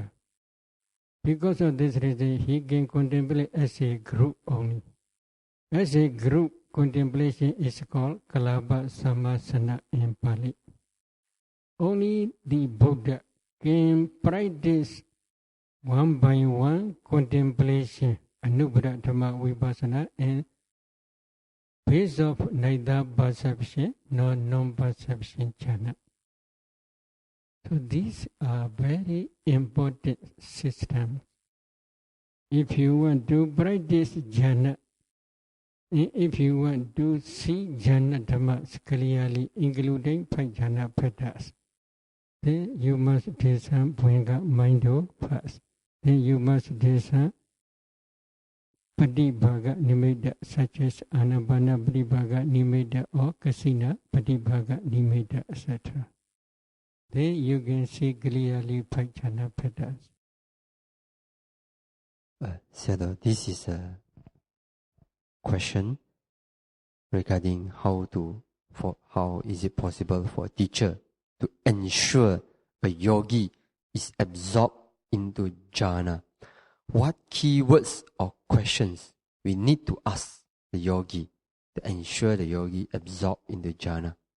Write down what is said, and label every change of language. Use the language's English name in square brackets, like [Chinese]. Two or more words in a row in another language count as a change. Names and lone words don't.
[English] Because of this reason, he can contemplate as a group only. As a group, contemplation is called [Pali] kalāpa sammasana [English] in Pali. Only the Buddha can practice one by one contemplation, [Pali] anubbara dhamma vipassana, [English] and base of neither perception nor non-perception jhana. So these are very important systems. If you want to practice jhana, if you want to see [Pali] jhana dhammas [English] clearly, including 5 [Pali] jhana bhadas, [English] then you must discern bhanga mind first. Then you must discern [Pali] patibhaga nimitta, [English] such as [Pali] anapana patibhaga nimitta [English] or [Pali] kasina patibhaga nimitta, [English] etc. Then you can see clearly 5 [Pali] jhana bhadas. [English] Sayadaw, this is a question regarding how is it possible for a teacher to ensure a yogi is absorbed into jhana. What keywords or questions we need to ask the yogi to ensure the yogi absorbed into jhana?